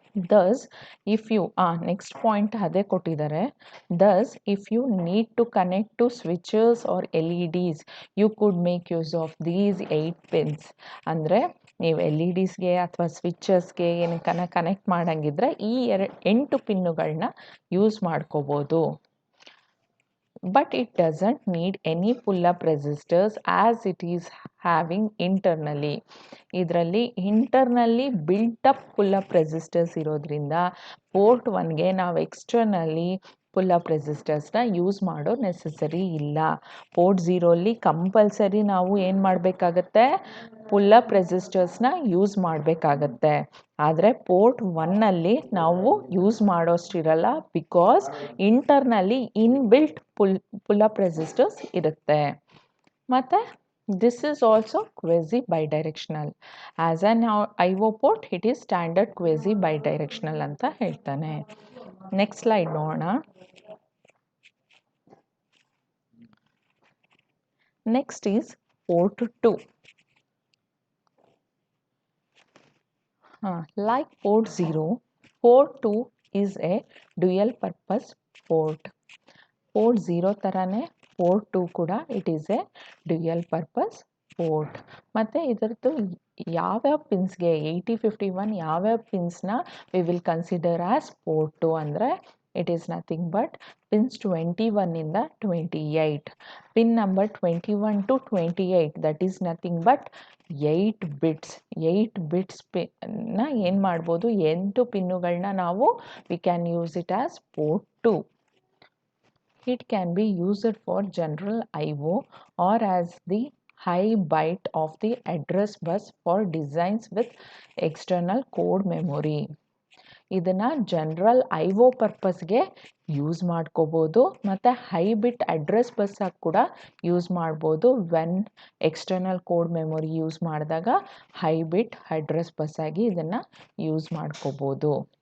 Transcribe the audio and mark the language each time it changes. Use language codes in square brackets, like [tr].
[en] Thus, if you next point [kn] ಅದೇ ಕೊಟ್ಟಿದ್ದಾರೆ, [en] thus if you need to connect to switches or LEDs you could make use of these 8 pins. [kn] ಅಂದರೆ ನೀವು LEDಸ್ಗೆ ಅಥವಾ ಸ್ವಿಚಸ್ಗೆ ಏನಕ್ಕನ connect ಮಾಡಂಗಿದ್ರೆ ಈ 8 ಪಿನ್ನುಗಳನ್ನ use ಮಾಡ್ಕೋಬೋದು. [en] But it doesn't need any pull-up resistors as it is having internally. [kn] ಇದರಲ್ಲಿ ಇಂಟರ್ನಲ್ಲಿ built-up full-up resistors ಇರೋದ್ರಿಂದ port 1ಗೆ ನಾವು ಎಕ್ಸ್ಟರ್ನಲ್ಲಿ full-up ರೆಸಿಸ್ಟರ್ಸ್ನ use ಮಾಡೋ necessary ಇಲ್ಲ. ಪೋರ್ಟ್ 0ಅಲ್ಲಿ ಕಂಪಲ್ಸರಿ ನಾವು ಏನು ಮಾಡಬೇಕಾಗತ್ತೆ, ಪುಲ್-ಅಪ್ ರೆಸಿಸ್ಟರ್ಸ್ನ ಯೂಸ್ ಮಾಡಬೇಕಾಗತ್ತೆ. ಆದರೆ ಪೋರ್ಟ್ 1ನಲ್ಲಿ ನಾವು use ಮಾಡೋಷ್ಟಿರಲ್ಲ, because ಇಂಟರ್ನಲ್ಲಿ inbuilt full-up resistors ಇರುತ್ತೆ. [en] ಮತ್ತು this is also quasi bidirectional. As an IO port it is standard quasi bidirectional [kn] ಅಂತ ಹೇಳ್ತಾನೆ. ನೆಕ್ಸ್ಟ್ ಸ್ಲೈಡ್ ನೋಡೋಣ. [en] Next is port 2. Like port 0, port 2 is a dual purpose port. [kn] Port 0 ಥರನೇ port 2 ಕೂಡ [en] It is a dual purpose port. [kn] ಮತ್ತು ಇದರದ್ದು ಯಾವ್ಯಾವ ಪಿನ್ಸ್ಗೆ 8051 ಯಾವ್ಯಾವ ಪಿನ್ಸ್ನ [en] we will consider as [kn] port 2 ಅಂದರೆ [en] It is nothing but pins 21 ಇಂದ 28. Pin number 21 to 28, that is nothing but 8 bits. [kn] 8 bits ನ ಏನು ಮಾಡ್ಬೋದು, 8 ಪಿನ್ನುಗಳನ್ನ ನಾವು [en] we can use it as port 2. It can be used for general IO or as the high byte of the address bus for designs with external code memory. [kn] ಇದನ್ನ general IO ಪರ್ಪಸ್ಗೆ use ಮಾಡ್ಕೋಬೋದು ಮತ್ತು high ಬಿಟ್ address ಬಸ್ಸಾಗಿ ಕೂಡ use ಮಾಡ್ಬೋದು. When external code memory use ಮಾಡಿದಾಗ high ಬಿಟ್ address ಬಸ್ಸಾಗಿ ಇದನ್ನು use ಮಾಡ್ಕೋಬೋದು.